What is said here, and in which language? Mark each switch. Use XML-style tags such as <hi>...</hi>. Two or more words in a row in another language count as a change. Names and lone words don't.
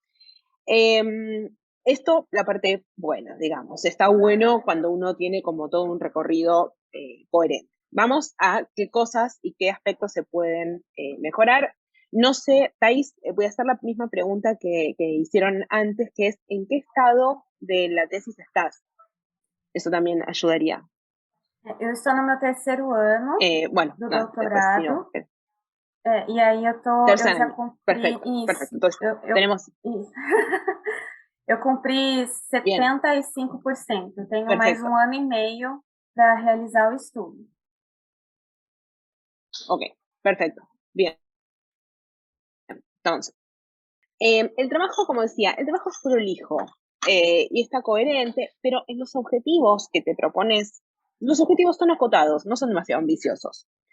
<es>Esto, la parte buena, digamos, está bueno cuando uno tiene como todo un recorrido coherente. Vamos a qué cosas y qué aspectos se pueden mejorar. No sé, Thais, voy a hacer la misma pregunta que hicieron antes, que es, ¿en qué estado de la tesis estás? Eso también ayudaría.</es> <pt>Eu estou no meu terceiro ano do doutorado. E aí eu já cumpri</pt> <es>perfecto,</es> <pt>isso.</pt> <es>Perfecto. Entonces, tenemos...</es> <pt>Isso. Eu cumpri 75%. Eu tenho mais um ano e meio para realizar o estudo.</pt> <es>Ok, perfecto. Bien. Entonces, el trabajo, como decía, el trabajo es prolijo y está coherente, pero en los objetivos que te propones, los objetivos son acotados, no son demasiado ambiciosos.</es>